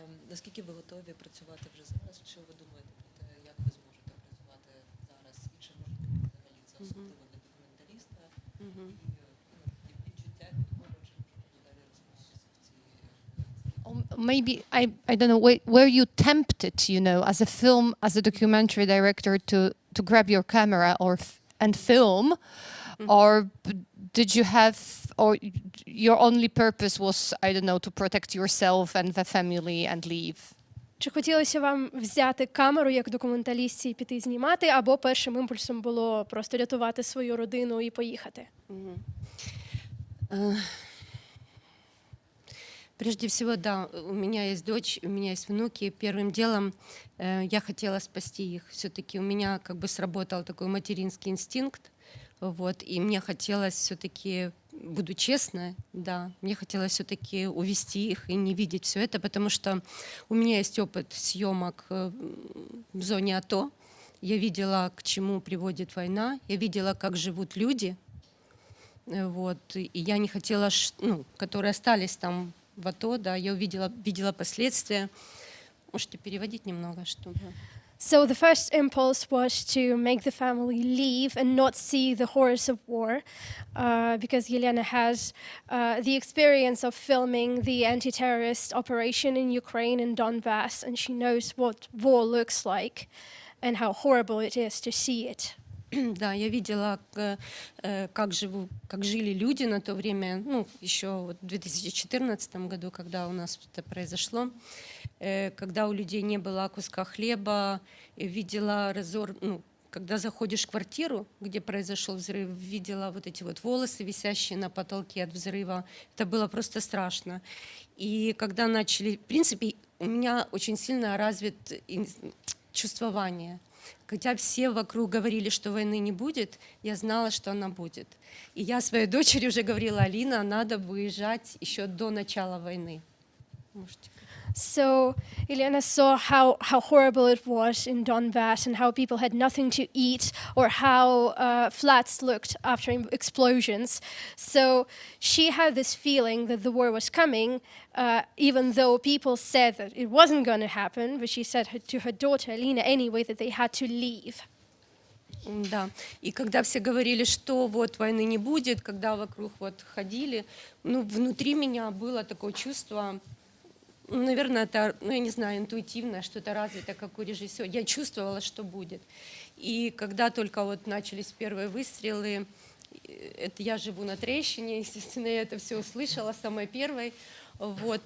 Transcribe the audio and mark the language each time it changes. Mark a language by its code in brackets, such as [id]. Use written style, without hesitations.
[uk] Наскільки ви готові працювати вже зараз? Що ви думаєте про те, як ви зможете працювати зараз? І чи можете взагалі це особливо для документаліста? І відчуття від того, чи можете далі розповісти в цій... [en] Maybe I don't know, were you tempted, you know, as a documentary director to grab your camera and film, or did you have, or your only purpose was, I don't know, to protect yourself and the family and leave? [uk] Чи хотілося вам взяти камеру як документалістці і піти знімати, або першим імпульсом було просто рятувати свою родину і поїхати? [ru] Прежде всего, да, у меня есть дочь, у меня есть внуки. Первым делом я хотела спасти их. Все-таки у меня как бы сработал такой материнский инстинкт, вот, и мне хотелось все-таки, буду честна, да, мне хотелось все-таки увести их и не видеть все это, потому что у меня есть опыт съемок в зоне АТО. Я видела, к чему приводит война, я видела, как живут люди, вот, и я не хотела, ну, которые остались там в АТО, да, я видела последствия. Можете переводить немного, чтобы... [en] So the first impulse was to make the family leave and not see the horrors of war, because Yelena has the experience of filming the anti-terrorist operation in Ukraine and Donbass, and she knows what war looks like and how horrible it is to see it. [ru] Да, я видела, как жили люди на то время, ну, еще вот в 2014 году, когда у нас это произошло, когда у людей не было куска хлеба, видела разор, ну, когда заходишь в квартиру, где произошел взрыв, видела вот эти вот волосы, висящие на потолке от взрыва, это было просто страшно. И когда начали, в принципе, у меня очень сильно развито чувствование. Хотя все вокруг говорили, что войны не будет, я знала, что она будет. И я своей дочери уже говорила: Алина, надо выезжать еще до начала войны. Можете. [en] So Elena saw how horrible it was in Donbass and how people had nothing to eat, or how flats looked after explosions. So she had this feeling that the war was coming, even though people said that it wasn't going to happen, but she said to her daughter Alina anyway that they had to leave. [ru] Да, и когда все говорили, что вот войны не будет, когда вокруг вот ходили, ну, внутри меня было такое чувство... Наверное, это, ну, я не знаю, интуитивное, что-то развито, как у режиссера. Я чувствовала, что будет. И когда только вот начались первые выстрелы, это я живу на Трещине, естественно, я это все услышала самой первой. Вот.